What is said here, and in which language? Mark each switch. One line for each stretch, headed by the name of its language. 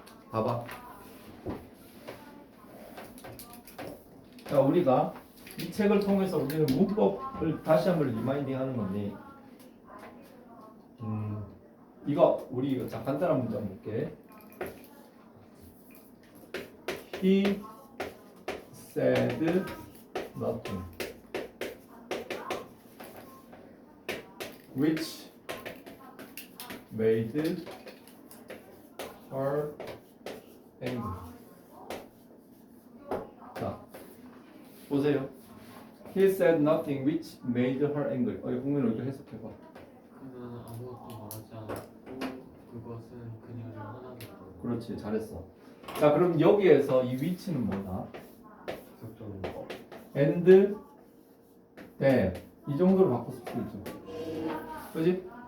Korean: 봐봐. 자, 우리가 이 책을 통해서 우리는 문법을 다시 한번 리마인딩 하는 건데 이거 우리 자 간단한 문장 볼게.
English: He said nothing which made her angry.
Korean: 자, 보세요.
English: He said nothing which made her angry.
Korean: 공민아 이거 해석해봐. 그는 아무것도 말하지 않았고 그것은 그녀를 화나게 했다. 그렇지, 잘했어. 자, 그럼 여기에서 이 위치는 뭐다? 지속적인 거. and that 이 정도로 바꿀 수 있죠. 그렇지?